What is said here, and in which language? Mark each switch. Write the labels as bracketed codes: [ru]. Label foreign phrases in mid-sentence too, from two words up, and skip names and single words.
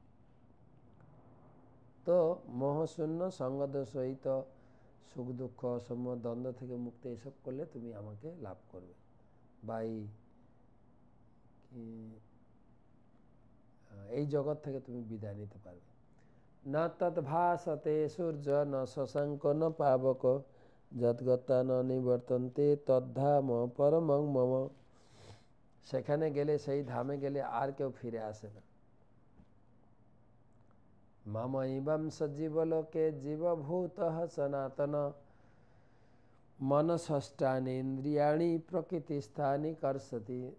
[bn] তো মোহশূন্য সঙ্গদের সহিত সুখ দুঃখ অসম্য দ্বন্দ্ব থেকে মুক্তি, এসব করলে তুমি আমাকে লাভ করবে বা এই জগৎ থেকে তুমি বিদায় নিতে পারবে। [sa] না তৎ ভাসতে সূর্য ন শশাঙ্ক ন পাবক, যদ্গতা ন নিবর্তন্তে তদ্ধাম পরমং মম। [bn] সেখানে গেলে, সেই ধামে গেলে আর কেউ ফিরে আসে না। [sa] মম ইবং সজীবলোকে জীবভূতঃ সনাতন, মনষষ্ঠানি ইন্দ্রিয়াণি প্রকৃতিস্থানি কর্ষতি।